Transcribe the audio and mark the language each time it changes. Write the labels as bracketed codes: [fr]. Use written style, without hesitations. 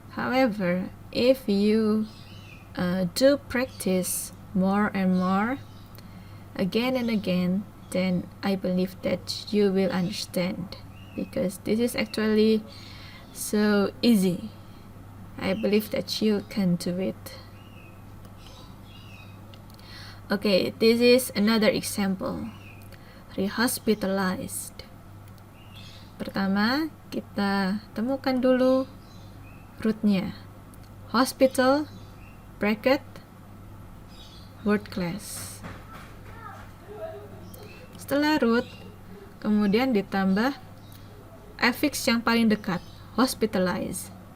[en] However, if you do practice more and more, again and again, then I believe that you will understand, because this is actually so easy. I believe that you can do it. Okay, this is another example. Rehospitalized. [id] Pertama, kita temukan dulu rootnya. [en] Hospital, bracket, word class. [id] Setelah root, kemudian ditambah affix yang paling dekat, hospitalize.